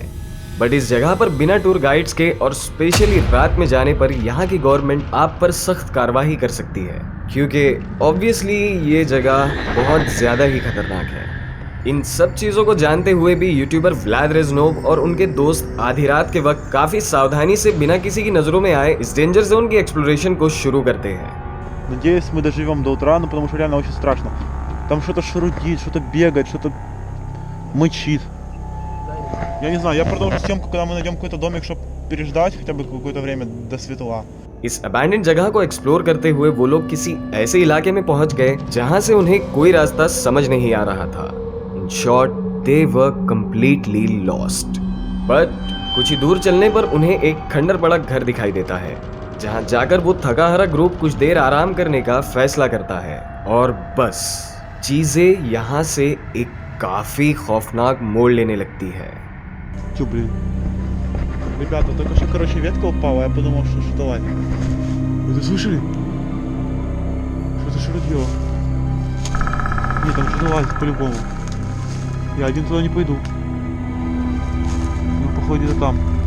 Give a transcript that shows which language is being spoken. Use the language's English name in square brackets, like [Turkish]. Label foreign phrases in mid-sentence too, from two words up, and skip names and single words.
[Hindi] बट इस जगह पर बिना [English] tour guides [Hindi] के और स्पेशली रात में जाने पर यहाँ की गवर्नमेंट आप पर सख्त कार्रवाई कर सकती है, क्योंकि ऑब्वियसली ये जगह बहुत ज्यादा ही खतरनाक है। इन सब चीजों को जानते हुए भी यूट्यूबर व्लाद रेज़नोव और उनके दोस्त आधी रात के वक्त काफी सावधानी से बिना किसी की नजरों में आए इस [English] danger zone [Hindi] की एक्सप्लोरेशन को शुरू करते हैं। [Russian] Надеюсь, мы доживем до утра, но потому что реально очень страшно. Там что-то шурудит, что-то бегает, что-то мычит. Я не знаю, я продолжу съемку, когда мы найдем какой-то домик, чтобы переждать хотя бы какое-то время до светла. [Hindi] इस अबैंडन्ड जगह को एक्सप्लोर करते हुए वो लोग किसी ऐसे इलाके में पहुंच गए जहां से उन्हें कोई रास्ता समझ नहीं आ रहा था। [English] In short, they were completely lost. [Hindi] बट कुछ ही दूर चलने पर उन्हें एक खंडर पड़ा घर दिखाई देता है, जहां जाकर वो थका हारा ग्रुप कुछ देर आराम करने का फैसला करता है। और बस चीजें यहाँ से एक काफी खौफनाक मोड़ लेने लगती है। [Russian] Чё, блин? Ребята, только что, короче, ветка упала, я подумал, что что-то лазит. Вы это слышали? Что-то шурудило. Нет, там что-то лазит по-любому. Я один туда не пойду. Ну, походу, где-то там.